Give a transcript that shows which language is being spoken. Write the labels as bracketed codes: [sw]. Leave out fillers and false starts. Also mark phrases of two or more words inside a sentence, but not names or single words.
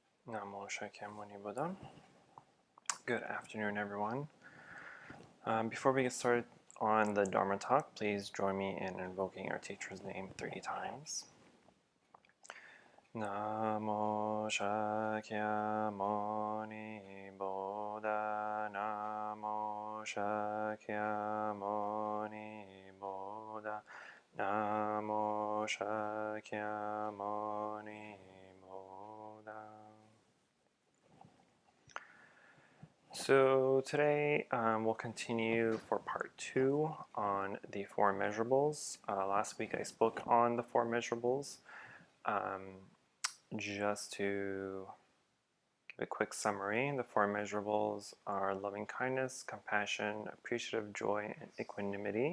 [sa] Namo Shakyamuni Buddha. [en] Good afternoon, everyone. Before we get started on the Dharma talk, please join me in invoking our teacher's name 30 times. [sa] Namo Shakyamuni Buddha. Namo Shakyamuni Buddha. Namo Shakyamuni Buddha. [en] So today we'll continue for part 2 on the four immeasurables. Last week I spoke on the four immeasurables. Just to give a quick summary, the four immeasurables are loving kindness, compassion, appreciative joy, and equanimity.